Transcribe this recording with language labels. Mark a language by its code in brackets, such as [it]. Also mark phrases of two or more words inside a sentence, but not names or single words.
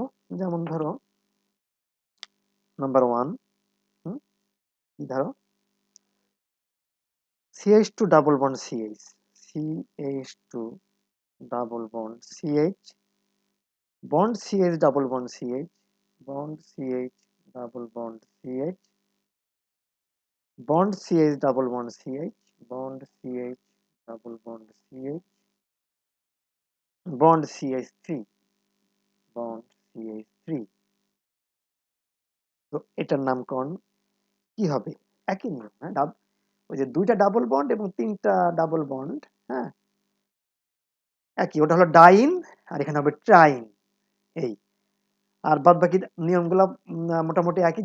[bn] যেমন ধরো নাম্বার 1, কি ধরো [en] CH2 double bond CH, CH2 double bond CH, bond CH double bond CH, bond CH double bond CH, bond CH double bond CH, bond CH double bond CH, bond CH3, bond CH3। [bn] তো এটার নামকরণ কি হবে? একই নিয়ম, হ্যাঁ, ওই যে 2টা [en] double bond [bn] এবং 3টা [en] double bond, [bn] হ্যাঁ, একই, ওটা হলো ডাইন আর এখানে হবে ট্রাইন। এই আর বাদ বাকি নিয়মগুলো মোটামুটি একই।